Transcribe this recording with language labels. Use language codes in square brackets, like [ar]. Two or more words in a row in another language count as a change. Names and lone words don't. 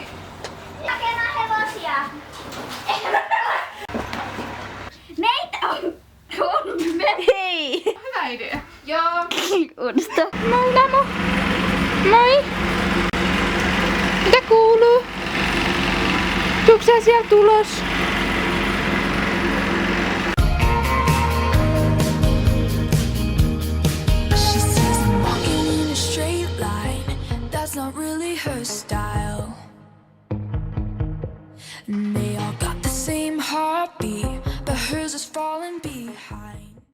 [fi] Hakemaan hevosia. Meitä on Hei! Hyvä idea. Joo. Uudesta. Moi Namo. Moi. Mitä kuuluu? Tuutko sä sieltä tulos? [en] She says I'm walking in a straight line. That's not really her style. And they all got the same heartbeat, but hers is falling behind.